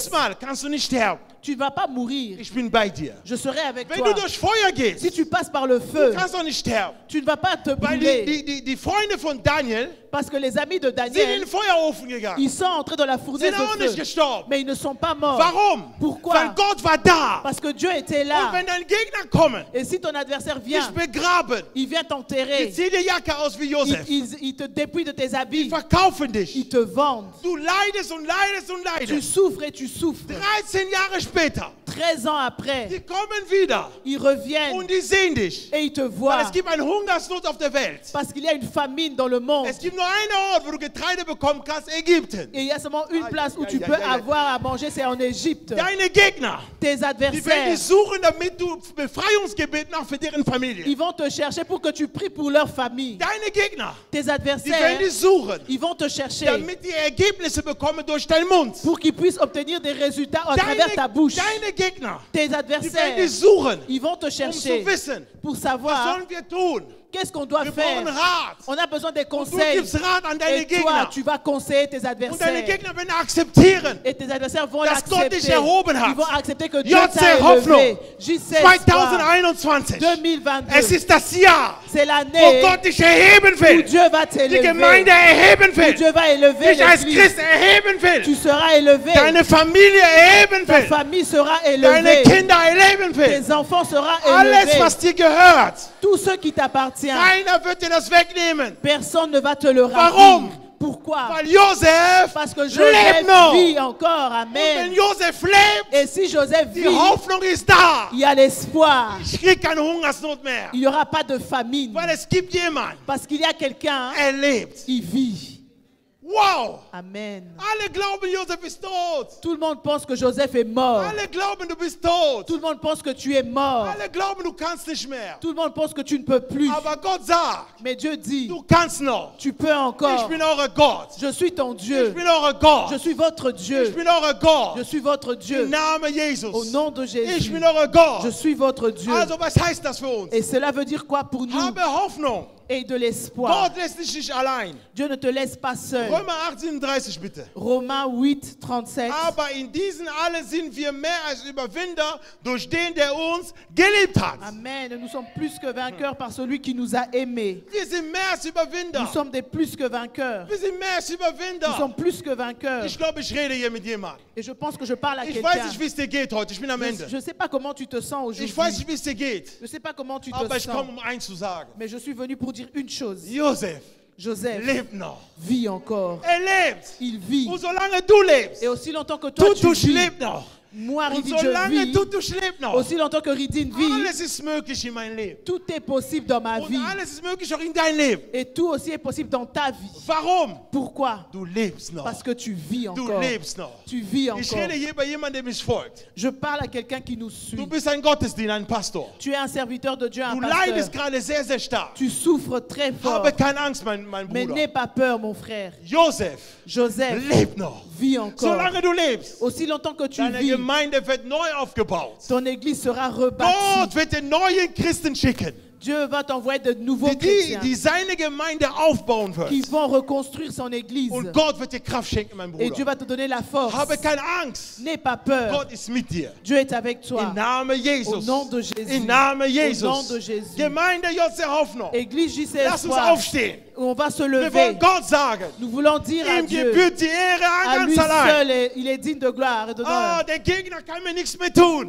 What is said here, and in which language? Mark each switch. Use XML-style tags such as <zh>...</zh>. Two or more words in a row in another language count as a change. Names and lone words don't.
<de>diesmal kannst du nicht sterben.</de> <fr>tu ne vas pas mourir.</fr> <de>Ich bin bei dir.</de> <fr>Je serai avec</fr> <de>Wenn</de> <fr>toi.</fr> <de>du durch Feuer</de> <fr>Si</fr> <de>gehst,</de> <fr>tu passes par le</fr> <de>du</de> <fr>feu,</fr> <de>kannst doch nicht sterben.</de> <fr>tu ne vas pas te</fr> <de>Weil</de> <fr>brûler.</fr> <de>die Freunde von Daniel</de> <fr>Parce que les amis de</fr> <de>sind in</de> <fr>Daniel,</fr> <de>den Feuerofen gegangen.</de> <fr>ils sont entrés dans la fournaise</fr> <de>Sind auch</de> <fr>de</fr> <de>nicht</de> <fr>feu.</fr> <de>gestorben.</de> <fr>Mais ils ne sont pas morts.</fr> <de>Warum?</de> <fr>Pourquoi?</fr> <de>Weil Gott war da.</de> <fr>Parce que Dieu était</fr> <de>Und</de> <fr>là.</fr> <de>wenn dein Gegner kommen,</de> <fr>Et si ton adversaire</fr> <de>dich</de> <fr>vient,</fr> <de>begraben,</de> <fr>il vient</fr> <de>die</de> <fr>t'enterrer.</fr> <de>ziehen die Jacke aus wie Josef.</de> <fr>Il te dépouille de tes</fr> <de>Die</de> <fr>habits.</fr> <de>verkaufen</de> <fr>Ils</fr> <de>dich.</de> <fr>te vendent.</fr> <de>Du leidest und leidest und</de> <fr>Tu</fr> <de>leidest.</de> <fr>souffres et tu souffres.</fr> <de>13 Jahre später,</de> <fr>13 ans après,</fr> <de>die kommen wieder</de> <fr>ils reviennent</fr> <de>und die sehen dich.</de> <fr>et ils te</fr> <de>Weil</de> <fr>voient.</fr> <de>es gibt eine Hungersnot auf der Welt.</de> <fr>Parce qu'il y a une famine dans le monde.</fr> <de>Es gibt nur einen Ort, wo du Getreide bekommen kannst, Ägypten.</de> <fr>Et il y a seulement une Aïe, place où aïe, tu aïe, peux aïe, aïe. avoir à manger, c'est en Égypte.</fr> <de>Deine Gegner,</de> <fr>Tes</fr> <de>die werden</de> <fr>adversaires,</fr> <de>dich suchen, damit du Befreiungsgebet machst für deren Familie.</de> <fr>ils vont te chercher pour que tu pries pour leur famille.</fr> <de>Deine Gegner,</de> <fr>Tes</fr> <de>die werden</de> <fr>adversaires,</fr> <de>dich suchen,</de> <fr>ils vont te chercher</fr> <de>damit die Ergebnisse bekommen durch deinen Mund.</de> <fr>pour qu'ils puissent obtenir des résultats à travers ta bouche.</fr> <de>Deine Gegner,</de> <fr>Tes</fr> <de>die werden</de> <fr>adversaires,</fr> <de>dich suchen,</de> <fr>ils vont te</fr> <de>um</de> <fr>chercher</fr> <de>zu wissen,</de> <fr>pour</fr> <de>was</de> <fr>savoir</fr> <de>sollen wir tun,</de> <fr>Qu'est-ce qu'on doit</fr> <de>Wir</de> <fr>faire?</fr> <de>brauchen Rat.</de> <fr>On a besoin des</fr> <de>Du</de> <fr>conseils.</fr> <de>gibst Rat an deine</de> <fr>Et toi,</fr> <de>Gegner.</de> <fr>tu vas conseiller tes</fr> <de>Und deine</de> <fr>adversaires.</fr> <de>Gegner werden akzeptieren.</de> <fr>Et tes adversaires vont</fr> <de>Dass Gott</de> <fr>l'accepter.</fr> <de>dich erhoben hat.</de> <fr>Ils vont accepter que Dieu</fr> <de>JC</de> <fr>t'a</fr> <de>Hoffnung.</de> <fr>élevé. JC Espoir</fr> <de>2021.</de> <fr>2022.</fr> <de>Es ist das Jahr,</de> <fr>C'est</fr> <de>wo</de> <fr>l'année</fr> <de>Gott dich erheben</de> <fr>où</fr> <de>will.</de> <fr>Dieu va</fr> <de>Die</de> <fr>t'élever.</fr> <de>Gemeinde erheben</de> <fr>Où</fr> <de>will.</de> <fr>Dieu va élever</fr> <de>Dich als</de> <fr>l'Église.</fr> <de>Christ erheben</de> <fr>Tu</fr> <de>will.</de> <fr>seras élevé.</fr> <de>Deine Familie erheben</de> <fr>Ta</fr> <de>will.</de> <fr>famille sera</fr> <de>Deine</de> <fr>élevée.</fr> <de>Kinder erleben will.</de> <fr>Tes enfants seront</fr> <de>Alles,</de> <fr>élevés.</fr> <de>was dir gehört.</de> <fr>Tout ce qui t'appartient,</fr> <de>Keiner wird dir das wegnehmen.</de> <fr>personne ne va te le</fr> <de>Warum?</de> <fr>rendre. Pourquoi?</fr> <de>Weil Josef</de> <fr>Parce que</fr> <de>lebt</de> <fr>Joseph</fr> <de>noch.</de> <fr>vit encore.</fr> <de>Und wenn</de> <fr>Amen.</fr> <de>Josef lebt,</de> <fr>Et si Joseph</fr> <de>die</de> <fr>vit,</fr> <de>Hoffnung ist da.</de> <fr>il y a l'espoir.</fr> <de>Ich kriege keine Hungersnot mehr.</de> <fr>Il n'y aura pas de famine.</fr> <de>Weil es gibt jemanden,</de> <fr>Parce qu'il y a quelqu'un,</fr> <de>er lebt.</de> <fr>il vit.</fr> <de>Wow.</de> <fr>Amen.</fr> <de>Alle glauben, Josef ist tot.</de> <fr>Tout le monde pense que Joseph est mort.</fr> <de>Alle glauben, du bist tot.</de> <fr>Tout le monde pense que tu es mort.</fr> <de>Alle glauben, du kannst nicht mehr.</de> <fr>Tout le monde pense que tu ne peux plus.</fr> <de>Aber Gott sagt,</de> <fr>Mais Dieu dit,</fr> <de>du kannst noch.</de> <fr>tu peux</fr> <de>Ich</de> <fr>encore.</fr> <de>bin euer Gott.</de> <fr>Je suis ton</fr> <de>Ich</de> <fr>Dieu.</fr> <de>bin euer Gott.</de> <fr>Je suis votre Dieu.</fr> <de>Ich bin euer Gott.</de> <fr>Je suis votre Dieu.</fr> <de>Im Namen</de> <fr>Au</fr> <de>Jesus.</de> <fr>nom de</fr> <de>Ich</de> <fr>Jésus.</fr> <de>bin euer Gott.</de> <fr>Je suis votre Dieu.</fr> <de>Also, was heißt das für uns?</de> <fr>Et cela veut dire quoi pour nous?</fr> <de>Habe Hoffnung.</de> <fr>Et de l'espoir.</fr> <de>Gott lässt dich nicht allein.</de> <fr>Dieu ne te laisse pas seul.</fr> <de>Römer 8,37 bitte.</de> <fr>Romains 8, 37.</fr> <de>Aber in diesen alle sind wir mehr als Überwinder durch den, der uns geliebt hat.</de> <fr>Amen. Nous sommes plus que vainqueurs par celui qui nous a aimés.</fr> <de>Wir sind mehr als Überwinder.</de> <fr>Nous sommes des plus que vainqueurs.</fr> <de>Wir sind mehr als</de> <fr>Nous</fr> <de>Überwinder.</de> <fr>sommes plus que vainqueurs.</fr> <de>Ich glaube, ich rede hier mit jemandem.</de> <fr>Et je pense que je parle à</fr> <de>Ich weiß</de> <fr>quelqu'un.</fr> <de>nicht, wie es dir geht heute. Ich bin am Ende.</de> <fr>Je ne sais pas comment tu te sens</fr> <de>Ich weiß</de> <fr>aujourd'hui.</fr> <de>nicht, wie es dir geht.</de> <fr>Je ne sais pas comment tu</fr> <de>Aber</de> <fr>te</fr> <de>ich</de> <fr>sens.</fr> <de>komme, um eins zu sagen.</de> <fr>Mais je suis venu pour dire une chose.</fr> <de>Josef</de> <fr>Joseph</fr> <de>lebt noch.</de> <fr>vit encore.</fr> <de>Er lebt.</de> <fr>Il vit.</fr> <de>Und solange du lebst,</de> <fr>Et aussi longtemps que toi tu</fr> <de>Tutusch</de> <fr>vis,</fr> <de>lebt noch.</de> <fr>moi</fr> <de>Und</de> <fr>Ridine je</fr> <de>solange</de> <fr>vis,</fr> <de>Tutusch lebt noch,</de> <fr>aussi longtemps que Ridine vit,</fr> <de>alles ist möglich in meinem Leben.</de> <fr>tout est possible dans ma</fr> <de>Und</de> <fr>vie.</fr> <de>alles ist möglich auch in deinem Leben.</de> <fr>Et tout aussi est possible dans ta vie.</fr> <de>Warum?</de> <fr>Pourquoi?</fr> <de>Du lebst noch.</de> <fr>Parce que tu vis</fr> <de>Du</de> <fr>encore.</fr> <de>lebst noch.</de> <fr>Tu vis</fr> <de>Ich</de> <fr>encore.</fr> <de>rede hier bei jemandem, der mich folgt.</de> <fr>Je parle à quelqu'un qui nous suit.</fr> <de>Du bist ein Gottesdiener, ein Pastor.</de> <fr>Tu es un serviteur de Dieu, un</fr> <de>Du leidest</de> <fr>pasteur.</fr> <de>gerade sehr, sehr stark.</de> <fr>Tu souffres très fort.</fr> <de>Habe keine Angst, mein</de> <fr>Mais</fr> <de>Bruder.</de> <fr>n'aie pas peur, mon frère.</fr> <de>Josef</de> <fr>Joseph</fr> <de>lebt noch.</de> <fr>vit encore.</fr> <de>Solange du lebst,</de> <fr>Aussi longtemps que tu</fr> <de>deine</de> <fr>vis,</fr> <de>Gemeinde wird neu aufgebaut.</de> <fr>ton église sera rebâtie.</fr> <de>Gott wird den neuen Christen schicken,</de> <fr>Dieu va t'envoyer de nouveaux</fr> <de>die</de> <fr>chrétiens</fr> <de>seine Gemeinde aufbauen</de> <fr>qui</fr> <de>wird.</de> <fr>vont reconstruire son église.</fr> <de>Und Gott wird dir Kraft schenken, mein</de> <fr>Et Dieu</fr> <de>Bruder.</de> <fr>va te donner la force.</fr> <de>Habe keine Angst.</de> <fr>N'aie pas peur.</fr> <de>Gott ist mit dir.</de> <fr>Dieu est avec toi.</fr> <de>Im Namen</de> <fr>Au</fr> <de>Jesus.</de> <fr>nom de Jésus.</fr> <de>Im Namen</de> <fr>Au nom</fr> <de>Jesus.</de> <fr>de Jésus.</fr> <de>Gemeinde JC Hoffnung.</de> <fr>Église JC</fr> <de>Lass uns</de> <fr>Espoir.</fr> <de>aufstehen.</de> <fr>On va se</fr> <de>Wir wollen</de> <fr>lever.</fr> <de>Gott sagen,</de> <fr>Nous voulons dire à</fr> <de>ihm</de> <fr>Dieu,</fr> <de>gebührt die Ehre</de> <fr>à</fr> <de>ganz</de> <fr>lui</fr> <de>allein.</de> <fr>seul, il est digne de gloire et d'honneur.</fr> <de>Oh, der Gegner kann mir nichts mehr tun.</de>